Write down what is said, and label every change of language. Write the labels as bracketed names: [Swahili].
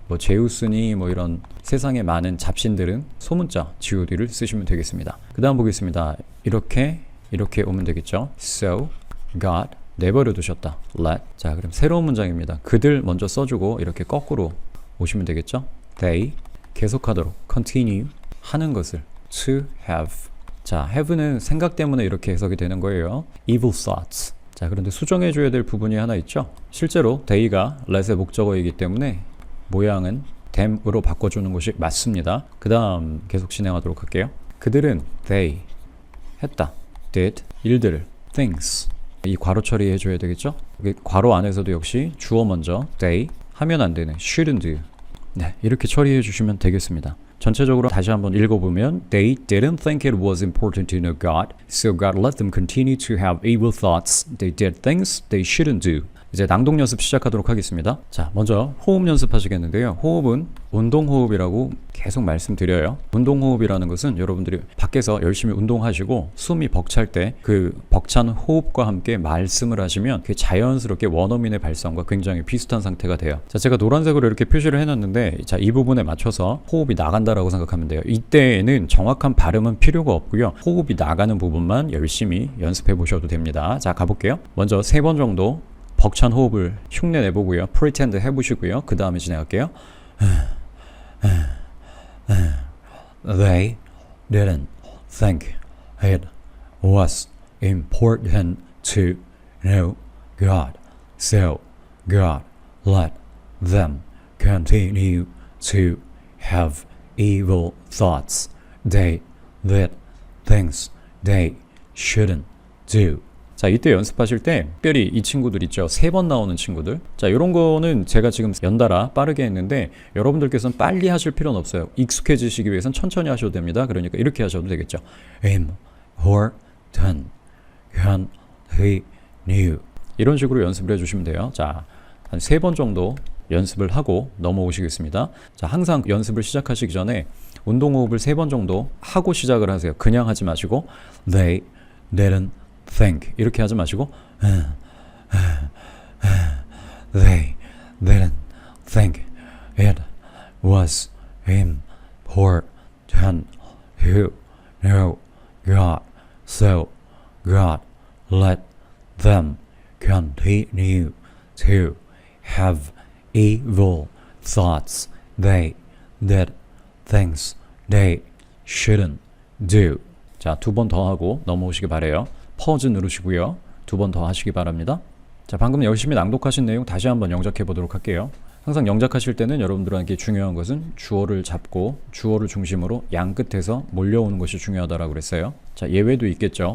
[Korean] 뭐 제우스니 뭐 이런 세상에 많은 잡신들은 소문자 God를 쓰시면 되겠습니다. 그 다음 보겠습니다. 이렇게 오면 되겠죠. [English] So God [Korean] 내버려 두셨다. [English] let. [Korean] 자, 그럼 새로운 문장입니다. 그들 먼저 써주고 이렇게 거꾸로 오시면 되겠죠. [English] they [Korean] 계속하도록 [English] continue [Korean] 하는 것을 [English] to have. [Korean] 자, have는 생각 때문에 이렇게 해석이 되는 거예요. [English] evil thoughts. [Korean] 자, 그런데 수정해 줘야 될 부분이 하나 있죠. 실제로 they가 let의 목적어이기 때문에 모양은 them으로 바꿔주는 것이 맞습니다. 그 다음 계속 진행하도록 할게요. 그들은 they 했다. did 일들을 things 이 괄호 처리해 줘야 되겠죠? 괄호 안에서도 역시 주어 먼저 they 하면 안 되는 shouldn't do. 네, 이렇게 처리해 주시면 되겠습니다. 전체적으로 다시 한번 읽어보면 [English] They didn't think it was important to know God, so God let them continue to have evil thoughts. They did things they shouldn't do. [Korean] 이제 낭독 연습 시작하도록 하겠습니다. 자, 먼저 호흡 연습하시겠는데요. 호흡은 운동호흡이라고 계속 말씀드려요. 운동호흡이라는 것은 여러분들이 밖에서 열심히 운동하시고 숨이 벅찰 때 그 벅찬 호흡과 함께 말씀을 하시면 그게 자연스럽게 원어민의 발성과 굉장히 비슷한 상태가 돼요. 자, 제가 노란색으로 이렇게 표시를 해놨는데 자, 이 부분에 맞춰서 호흡이 나간다라고 생각하면 돼요. 이때에는 정확한 발음은 필요가 없고요. 호흡이 나가는 부분만 열심히 연습해 보셔도 됩니다. 자, 가볼게요. 먼저 3번 정도 벅찬 호흡을 흉내 내보고요. pretend 해보시고요. 그 다음에 진행할게요. [English] They didn't think it was important to know God, so God let them continue to have evil thoughts. They did things they shouldn't do. [Korean] 자, 이때 연습하실 때 특별히 이 친구들 있죠. 3번 나오는 친구들. 자, 이런 거는 제가 지금 연달아 빠르게 했는데 여러분들께서는 빨리 하실 필요는 없어요. 익숙해지시기 위해서는 천천히 하셔도 됩니다. 그러니까 이렇게 하셔도 되겠죠. [English] important, continue. [Korean] 이런 식으로 연습을 해주시면 돼요. 자, 한 3번 정도 연습을 하고 넘어오시겠습니다. 자, 항상 연습을 시작하시기 전에 운동호흡을 3번 정도 하고 시작을 하세요. 그냥 하지 마시고 They didn't think 이렇게 하지 마시고 [English] They didn't think it was important to know God, so God let them continue to have evil thoughts. They did things they shouldn't do. [Korean] 자, 2번 더 하고 넘어오시기 바래요. 퍼즈 누르시고요. 2번 더 하시기 바랍니다. 자, 방금 열심히 낭독하신 내용 다시 한번 영작해 보도록 할게요. 항상 영작하실 때는 여러분들에게 중요한 것은 주어를 잡고 주어를 중심으로 양 끝에서 몰려오는 것이 중요하다라고 그랬어요. 자, 예외도 있겠죠.